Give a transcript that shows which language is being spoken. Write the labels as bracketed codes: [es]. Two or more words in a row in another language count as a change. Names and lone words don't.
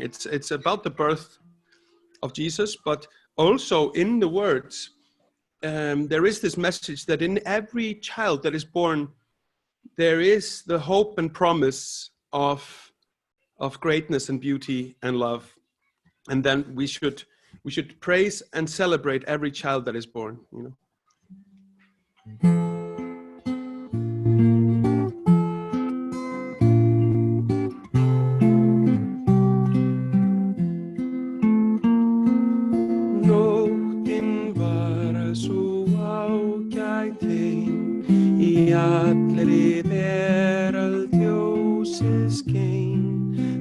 [en] It's about the birth of Jesus, but also in the words, there is this message that in every child that is born, there is the hope and promise of greatness and beauty and love. And then we should praise and celebrate every child that is born, [is] Nóttin var svo ágæt ein, í allri veröld ljósið skein.